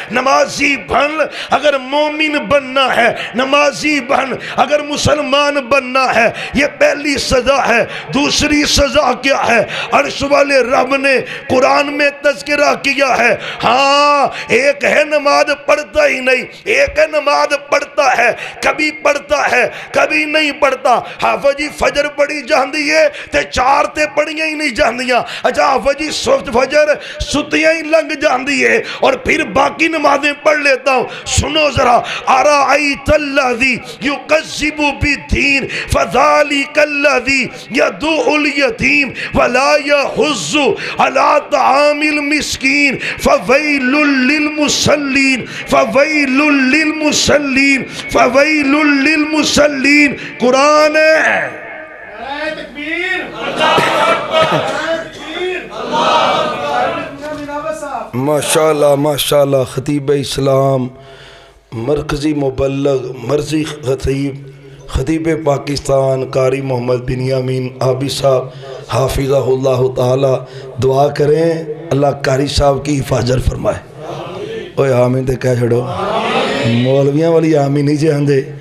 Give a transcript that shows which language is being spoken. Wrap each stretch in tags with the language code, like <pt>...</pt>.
<ur>نمازی بن اگر مومن بننا ہے, نمازی بن اگر مسلمان بننا ہے. یہ پہلی سزا ہے. دوسری سزا کیا ہے؟ عرش والے رب نے قرآن میں تذکرہ کیا ہے. ہاں ایک ہے نماز پڑھتا ہی نہیں, ایک ہے نماز پڑھتا ہے, کبھی پڑھتا ہے کبھی نہیں پڑھتا.</ur> <pa>حافظ جی فجر پڑھی جاندی ہے تے 4 تے پڑھیاں ہی نہیں جاندیاں. اچھا حافظ جی فجر ستیاں ہی لنگ جاندی ہے</pa> <ur>اور پھر باقی نمازیں پڑھ لیتا ہوں. سنو ذرا,</ur> <ar>ارائیت الذی یکذب بالدین فذالک الذی یدعو الیتیم ولا یحض علی طعام المسکین فویل للمصلین فویل للمصلین فویل للمصلین.</ar> <ur>قرآن ہے. ماشاءاللہ ماشاءاللہ. خطیب اسلام, مرکزی مبلغ, مرضی خطیب پاکستان قاری محمد بنیامین عابد صاحب حافظہ اللہ تعالی. دعا کریں اللہ قاری صاحب کی حفاظت فرمائے.</ur> <pa>اوے آمین تے کہہ چھڑو, مولویاں والی آمین نہیں جاندے.</pa>